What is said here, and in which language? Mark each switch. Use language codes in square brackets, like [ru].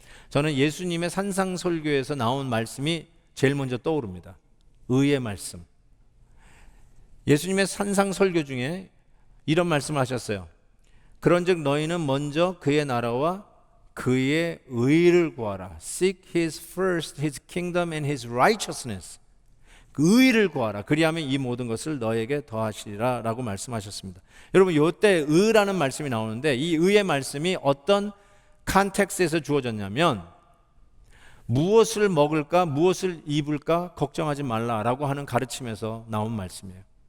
[ko] 저는 예수님의 산상설교에서 나온 말씀이 제일 먼저 떠오릅니다. 의의 말씀. 예수님의 산상설교 중에 이런 말씀을 하셨어요. 그런즉 너희는 먼저 그의 나라와 그의 의를 구하라. [en] Seek his first, his kingdom and his righteousness. [ko] 그 의를 구하라. 그리하면 이 모든 것을 너에게 더하시리라 라고 말씀하셨습니다. 여러분, 이때 의라는 말씀이 나오는데 이 의의 말씀이 어떤 컨텍스트에서 주어졌냐면 무엇을 먹을까, 무엇을 입을까 걱정하지 말라라고 하는 가르침에서 나온 말씀이에요.